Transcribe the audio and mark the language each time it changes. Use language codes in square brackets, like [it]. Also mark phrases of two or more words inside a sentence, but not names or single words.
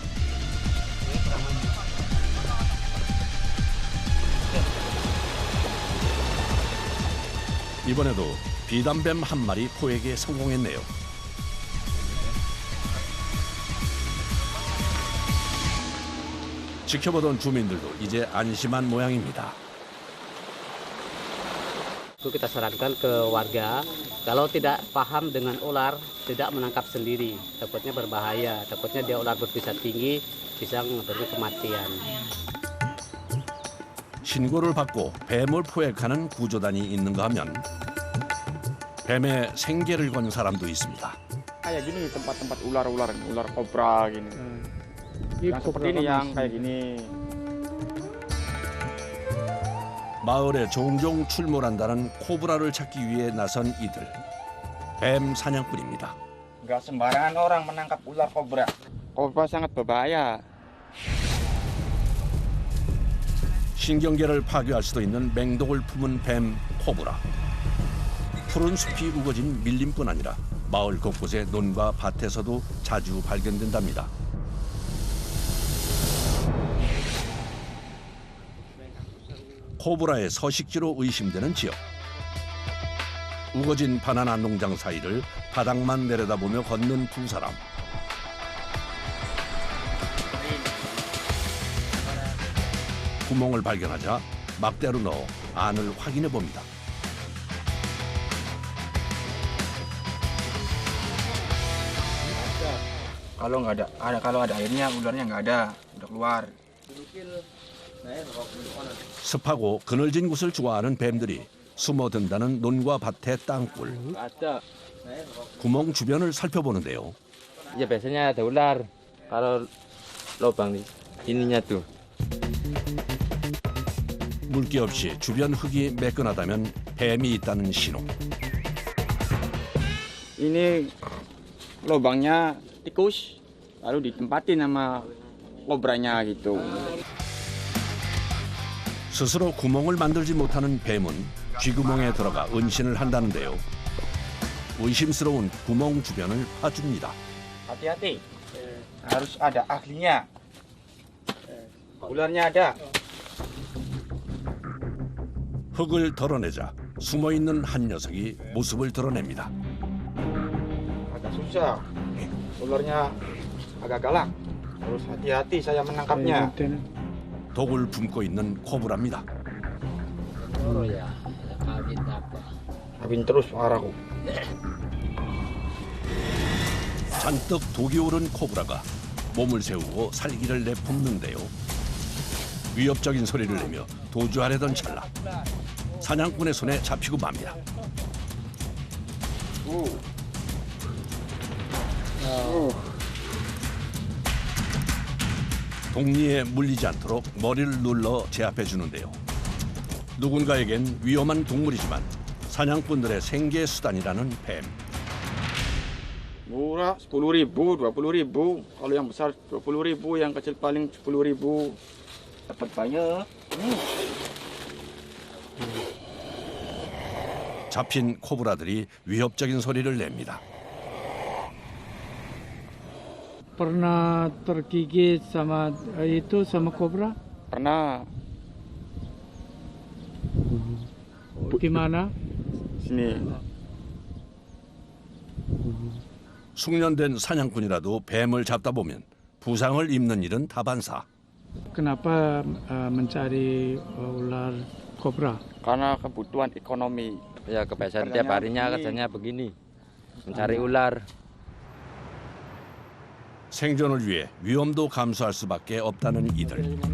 [ko] 이번에도 비단뱀 한 마리 포획에 성공했네요. 지켜보던 주민들도 이제 안심한 모양입니다. [id] Kita sarankan ke warga kalau tidak paham dengan ular tidak menangkap sendiri, takutnya berbahaya, takutnya dia ular berbisa tinggi bisa mengakibatkan kematian. [ko] 신고를 받고 뱀을 포획하는 구조단이 있는가 하면 뱀의 생계를 건 사람도 있습니다. [id] Kayak gini tempat-tempat ular-ular, ular kobra gini. Yang seperti ini yang kayak gini. [ko] 마을에 종종 출몰한다는 코브라를 찾기 위해 나선 이들. 뱀 사냥꾼입니다. [id] Nggak sembarangan orang menangkap ular kobra. Kobra sangat berbahaya. [ko] 신경계를 파괴할 수도 있는 맹독을 품은 뱀 코브라. 푸른 숲이 우거진 밀림뿐 아니라 마을 곳곳의 논과 밭에서도 자주 발견된답니다. 코브라의 서식지로 의심되는 지역. 우거진 바나나 농장 사이를 바닥만 내려다보며 걷는 두 사람. 구멍을 발견하자 막대로 넣어 안을 확인해 봅니다. [id] Kalau ada airnya ularnya nggak ada, udah keluar. [ko] 습하고 그늘진 곳을 좋아하는 뱀들이 숨어든다는 논과 밭의 땅굴. 구멍 주변을 살펴보는데요. [id] Ya biasanya ada ular. Kalau lubang ininya tuh. [ko] 물기 없이 주변 흙이 매끈하다면 뱀이 있다는 신호. [id] Ini lubangnya tikus, lalu ditempatin sama kobranya gitu. [ko] 스스로 구멍을 만들지 못하는 뱀은 쥐구멍에 들어가 은신을 한다는데요. 의심스러운 구멍 주변을 파줍니다. [id] Hati-hati, harus ada ahlinya. Ularnya ada. [ko] 흙을 덜어내자 숨어있는 한 녀석이 모습을 드러냅니다. [id] Agak susah, ularnya agak galak. Harus hati-hati saya menangkapnya. [ko] 독을 품고 있는 코브라입니다. [id] Kawin terus arahku. [ko] 잔뜩 독이 오른 코브라가 몸을 세우고 살기를 내뿜는데요. 위협적인 소리를 내며 도주하려던 찰나 사냥꾼의 손에 잡히고 맙니다. 독리에 물리지 않도록 머리를 눌러 제압해 주는데요. 누군가에겐 위험한 동물이지만 사냥꾼들의 생계 수단이라는 뱀. [id] Murah 10.000, 20.000. Kalau yang besar 20.000, yang kecil paling 10.000. Dapat banyak. [ko] 잡힌 코브라들이 위협적인 소리를 냅니다. [id] Pernah tergigit sama itu sama kobra? Pernah. Di mana? Sini. [ko] 숙련된 사냥꾼이라도 뱀을 잡다 보면 부상을 입는 일은 다반사. [id] Kenapa mencari ular kobra? Karena kebutuhan ekonomi. Ya kebiasaan tiap harinya kerjanya begini, mencari ular. [ko] 생존을 위해 위험도 감수할 수밖에 없다는 이들.